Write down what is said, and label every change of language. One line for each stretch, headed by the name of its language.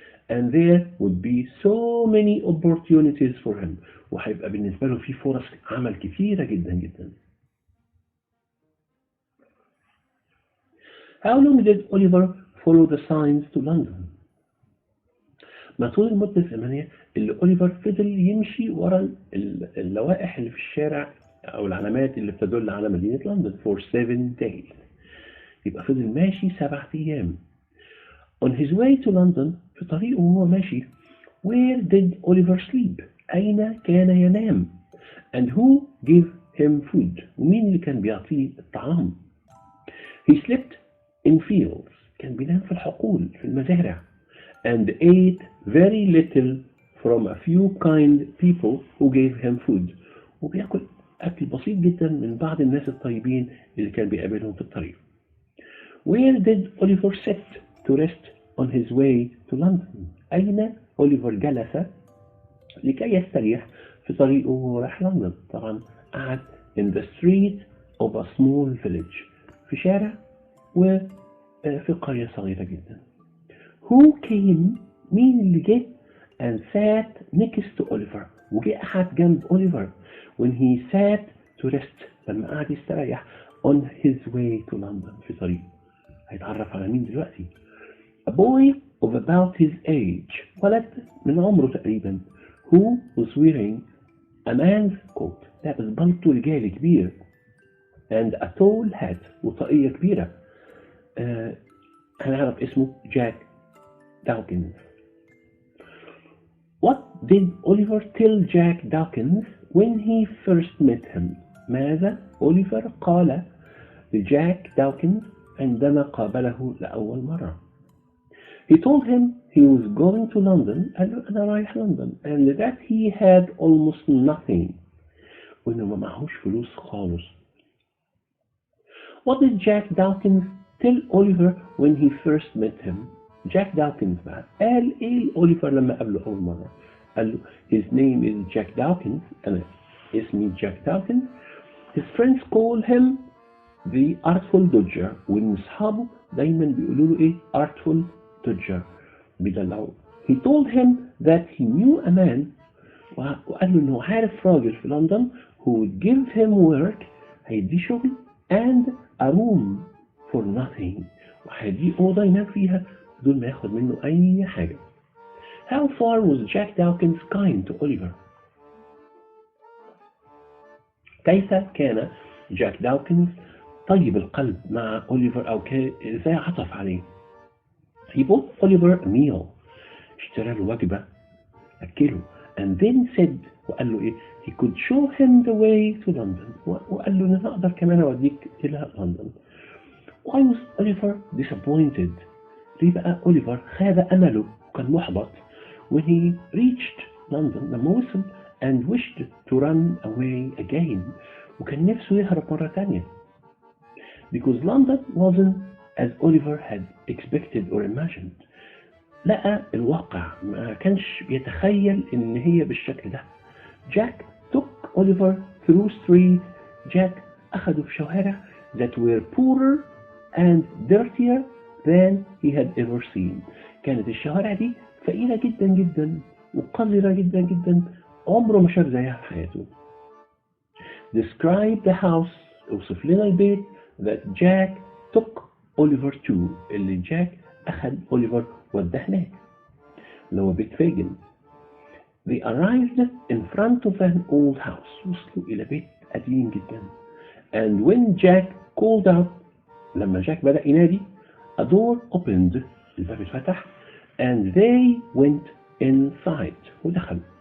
English: And there would be so many opportunities for him.
Arabic: وهيبقى بالنسبة له في فرص عمل كثيرة جدا جدا.
English: How long did Oliver follow the signs to London?
Arabic: ما طول المدة الزمنية اللي أوليفر فضل يمشي ورا اللوائح اللي في الشارع أو العلامات اللي بتدل على مدينة لندن
English: for 7 days.
Arabic: يبقى فضل ماشي 7 أيام.
English: On his way to London
Arabic: في طريقه وهو ماشي
English: where did Oliver sleep؟
Arabic: أين كان ينام؟
English: And who gave him food؟
Arabic: ومين اللي كان بيعطيه الطعام؟
English: He slept in fields.
Arabic: كان بينام في الحقول في المزارع.
English: And ate very little from a few kind people who gave him food.
Arabic: وبياكل أكل بسيط جدا من بعض الناس الطيبين اللي كان بيقابلهم في الطريق.
English: Where did Oliver sit to rest on his way to London؟
Arabic: أين أوليفر جلس لكي يستريح في طريقه وهو رايح لندن؟ طبعا قعد
English: in the street of a small village
Arabic: في شارع وفي قرية صغيرة جدا.
English: Who came؟
Arabic: مين اللي جه
English: and sat next to Oliver؟
Arabic: وجه قعد جنب أوليفر
English: when he sat to rest
Arabic: لما قعد يستريح
English: on his way to London
Arabic: في طريقه. هيتعرف على مين دلوقتي؟
English: A boy of about his age.
Arabic: ولد من عمره تقريبا.
English: Who was wearing a man's coat.
Arabic: لابس بلطو رجالي كبير.
English: And a tall hat.
Arabic: وطاقية كبيرة. هنعرف اسمه جاك داوكنز.
English: What did Oliver tell Jack Dawkins when he first met him?
Arabic: ماذا أوليفر قال لجاك داوكنز عندما قابله لأول مرة؟
English: He told him he was going to London.
Arabic: قال له أنا رايح لندن.
English: And that he had almost nothing.
Arabic: وإنه ما معهوش فلوس خالص.
English: What did Jack Dawkins tell Oliver when he first met him?
Arabic: جاك داوكنز بقى قال إيه أوليفر لما قابله أول مرة؟ قال له
English: his name is Jack Dawkins.
Arabic: أنا اسمي جاك داوكنز.
English: His friends call him the artful dodger.
Arabic: وإن أصحابه دايما بيقولوا له إيه artful dodger بيدلعوه.
English: He told him that he knew a man
Arabic: وقال له إنه عارف راجل في لندن
English: who would give him work
Arabic: هيديه شغل
English: and a room for nothing
Arabic: وهيديه أوضة ينام فيها بدون ما ياخد منه أي حاجة.
English: How far was Jack Dawkins kind to Oliver?
Arabic: كيف كان جاك داوكنز طيب القلب مع أوليفر أو إزاي عطف عليه؟
English: He bought Oliver a meal.
Arabic: اشترى له وجبة أكله.
English: And then said
Arabic: وقال له إيه
English: he could show him the way to London
Arabic: وقال له أنا أقدر كمان أوديك إلى لندن.
English: Why was Oliver disappointed؟
Arabic: ليه بقى أوليفر خاب أمله وكان محبط
English: when he reached London
Arabic: لما وصل
English: and wished to run away again
Arabic: وكان نفسه يهرب مرة تانية
English: because London wasn't as Oliver had expected or imagined.
Arabic: لقى الواقع ما كانش بيتخيل إن هي بالشكل ده.
English: Jack took Oliver through streets.
Arabic: جاك أخده في شوارع
English: that were poorer and dirtier than he had ever seen.
Arabic: كانت الشوارع دي فقيرة جدا جدا وقذرة جدا جدا عمره ما شاف زيها في حياته.
English: Describe the house.
Arabic: اوصف لنا البيت
English: that Jack took Oliver to.
Arabic: اللي جاك أخذ أوليفر وداه هناك. اللي هو بيت فيجن.
English: They arrived in front of an old house.
Arabic: وصلوا إلى بيت قديم جدا.
English: And when Jack called out.
Arabic: لما جاك بدأ ينادي.
English: A door opened.
Arabic: الباب اتفتح.
English: And they went inside.
Arabic: ودخلوا.